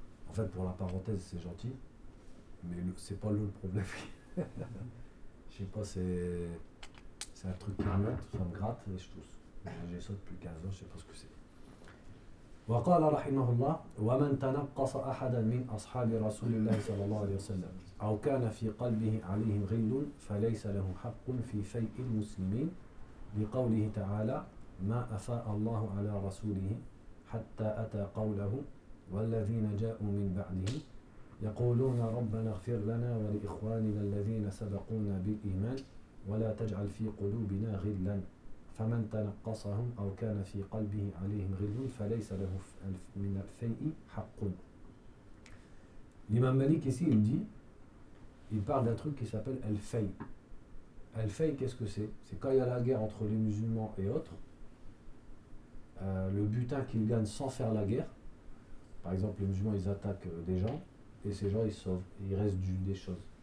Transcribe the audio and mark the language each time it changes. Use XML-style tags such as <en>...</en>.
<fr>En fait, pour la parenthèse, c'est gentil, mais c'est pas le problème. Je sais pas, c'est. C'est un truc qui remonte, ça me gratte et je tousse. J'ai ça depuis 15 ans, je ne sais pas ce que c'est.</fr> <ar>وقال رحمه الله ومن تنقص احدا من اصحاب رسول الله صلى الله عليه وسلم او كان في قلبه عليهم غل فليس له حق في فيء المسلمين لقوله تعالى ما افاء الله على رسوله حتى اتى قوله والذين جاءوا من بعده يقولون ربنا اغفر لنا ولاخواننا الذين سبقونا بالايمان ولا تجعل في قلوبنا غلا فمن تنقصهم او كان في قلبه عليهم غل فليس له من الفيء حق.</ar> <fr>L'imam Malik ici, il dit, il parle d'un truc qui s'appelle al-fay. Al-fay, qu'est-ce que c'est? C'est quand il y a la guerre entre les musulmans et autres, le butin qu'ils gagnent sans faire la guerre, par exemple les musulmans ils attaquent des gens, et ces gens ils sauvent, et il reste des choses.</fr>